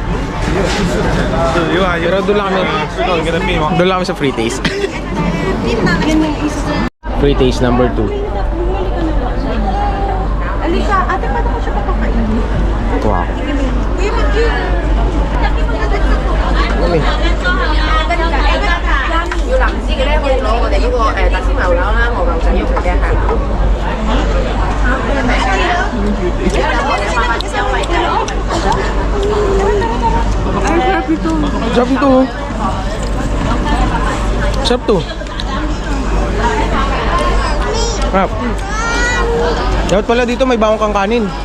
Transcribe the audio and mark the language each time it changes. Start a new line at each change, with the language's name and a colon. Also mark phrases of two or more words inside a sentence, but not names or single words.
Filipino: Pero doon lang kami sa
English: free taste. Free taste number 2.
Filipino: Alika, ate, paano ko siya papakainin? Wow. Kuya, Maggie. Mami.
Cantonese: 要男士嘅咧，可以攞我哋嗰個特鮮牛柳啦，和牛仔肉嘅係。
Filipino: Sarap ito. Sarap to. Sarap. Dapat pala dito may bawang kang kanin.